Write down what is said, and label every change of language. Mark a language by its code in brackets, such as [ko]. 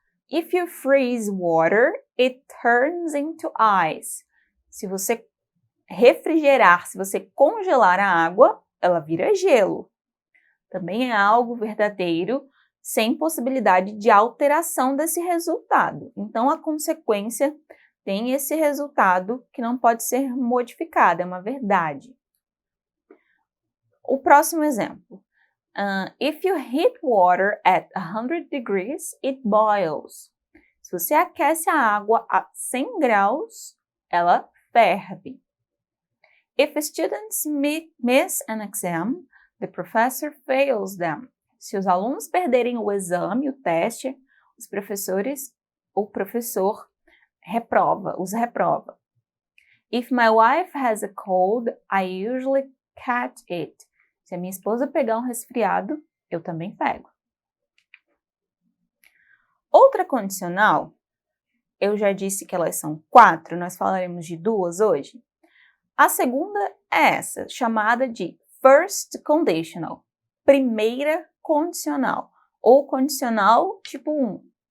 [en] If you freeze water, it turns into ice. [pt] Se você refrigerar, se você congelar a água, ela vira gelo. Também é algo verdadeiro, sem possibilidade de alteração desse resultado. Então, a consequência tem esse resultado que não pode ser modificado, é uma verdade. O próximo exemplo. [en] If you heat water at 100 degrees, it boils. [pt] Se você aquece a água a 100 graus, ela ferve. [en] If students miss an exam, the professor fails them. [pt] Se os alunos perderem o exame, o teste, o professor os reprova. [en] If my wife has a cold, I usually catch it. [pt] Se a minha esposa pegar um resfriado, eu também pego. Outra condicional, eu já disse que elas são 4, nós falaremos de 2 hoje. A segunda é essa, chamada de first conditional, primeira condicional, ou condicional tipo 1.